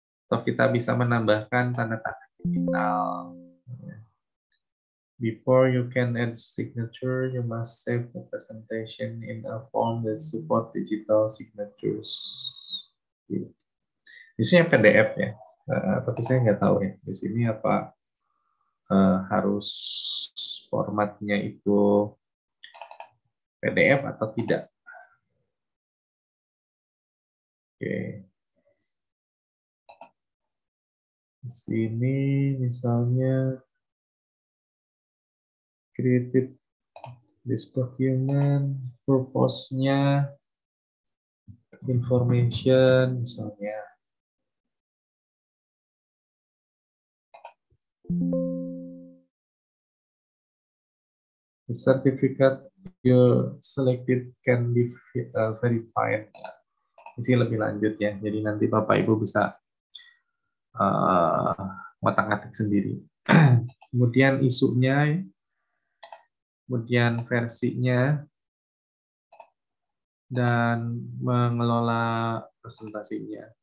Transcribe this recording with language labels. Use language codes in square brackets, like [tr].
[id] Atau kita bisa menambahkan tanda tangan digital. [en] Before you can add signature, you must save the presentation in a form that support digital signatures. [id] Di sini PDF ya, tapi saya nggak tahu ya. Di sini apa harus formatnya itu PDF atau tidak. Oke. Di sini misalnya [en] created this document, [id] purpose-nya, information misalnya. [en] The certificate you selected can be verified. [id] Ini lebih lanjut ya. Jadi nanti Bapak Ibu bisa ngotak-ngatik sendiri. Kemudian isunya, kemudian versinya, dan mengelola presentasinya.